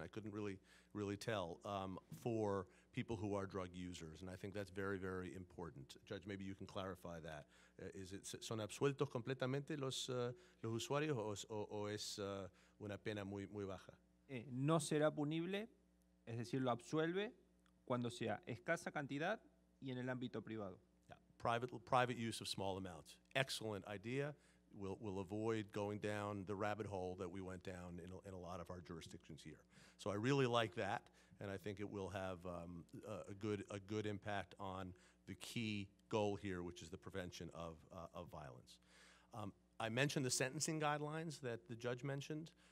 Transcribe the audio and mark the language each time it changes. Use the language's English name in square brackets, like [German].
[English] I couldn't really tell for people who are drug users, and I think that's very, very important. Judge, maybe you can clarify that. [Spanish] ¿Son absueltos completamente los usuarios o es una pena muy baja? No será punible, es decir, lo absuelve cuando sea escasa cantidad y en el ámbito privado. [English] Yeah. Private use of small amounts. Excellent idea. We'll avoid going down the rabbit hole that we went down in a lot of our jurisdictions here. So I really like that, and I think it will have a good impact on the key goal here, which is the prevention of violence. I mentioned the sentencing guidelines that the judge mentioned.